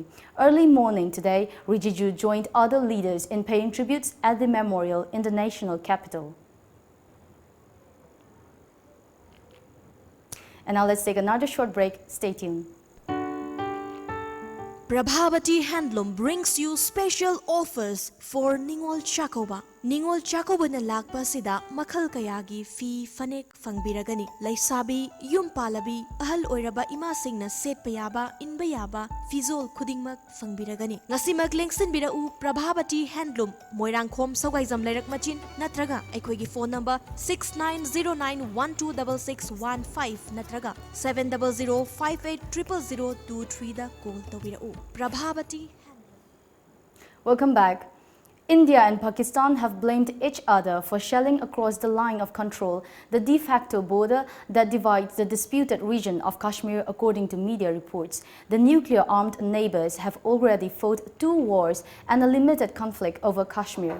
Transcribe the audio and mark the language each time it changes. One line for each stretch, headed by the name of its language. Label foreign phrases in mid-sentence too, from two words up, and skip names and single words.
English: Early morning today, Rijiju joined other leaders in paying tributes at the memorial in the national capital. And now let's take another short break. Stay tuned. Prabhavati Handloom brings you special offers for Ningol Chakoba.
Manipuri: Ningol Chakoba na lakpa sida makhal kayagi fi fanek fangbiragani. Laisabi, yum palabi, ahal oiraba imasing na setpayaba, inbayaba, fizol kudingmak fangbiragani. Ngasi maglengsin birau Prabhavati Handloom, Moirang Khom Sawgaizam Lerak Machin, natraga, aikoigi
English: phone number
Manipuri: 6909126615, natraga 700580023 da call tawirau. Prabhavati.
English: Welcome back. India and Pakistan have blamed each other for shelling across the line of control, the de facto border that divides the disputed region of Kashmir, according to media reports. The nuclear-armed neighbors have already fought 2 wars and a limited conflict over Kashmir.